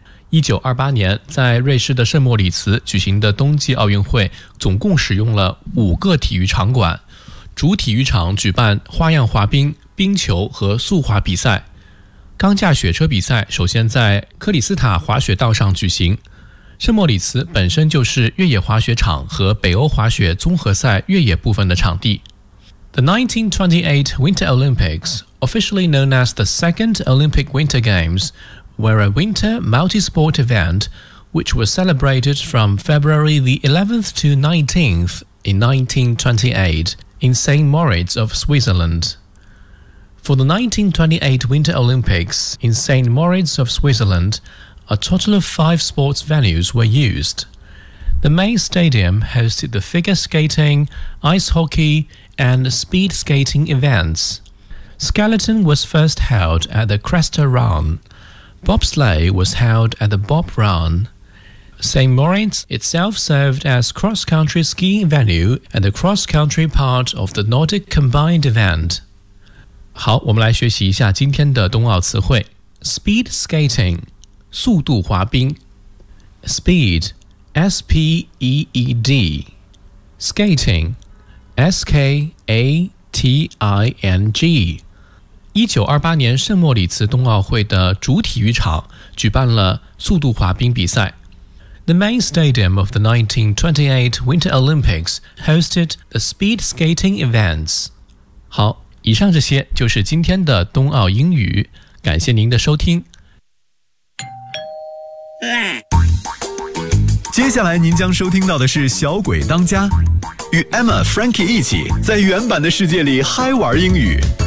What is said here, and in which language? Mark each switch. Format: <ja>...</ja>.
<zh>1928年在瑞士的圣莫里茨举行的冬季奥运会总共使用了五个体育场馆，主体育场举办花样滑冰、冰球和速滑比赛。钢架雪车比赛首先在克里斯塔滑雪道上举行，圣莫里茨本身就是越野滑雪场和北欧滑雪综合赛越野部分的场地。</zh> <en>The 1928 Winter Olympics, officially known as the Second Olympic Winter Games, were a winter multi-sport event which was celebrated from February the 11th to 19th in 1928 in St. Moritz of Switzerland. For the 1928 Winter Olympics in St. Moritz of Switzerland, a total of 5 sports venues were used. The main stadium hosted the figure skating, ice hockey, and speed skating events. Skeleton was first held at the Cresta Run. Bobsleigh was held at the Bob Run. St. Moritz itself served as cross-country skiing venue and the cross-country part of the Nordic combined event.</en> <zh>好，我们来学习一下今天的冬奥词汇。</zh> <en>Speed skating, 速度滑冰。Speed, S-P-E-E-D. Skating, S-K-A-T-I-N-G.</en> <zh>1928年圣莫里茨冬奥会的主体育场举办了速度滑冰比赛。</zh> <en>The main stadium of the 1928 Winter Olympics hosted the speed skating events.</en> <zh>好，以上这些就是今天的冬奥英语，感谢您的收听。接下来您将收听到的是小鬼当家，与 Emma Frankie 一起在原版的世界里嗨玩英语。</zh>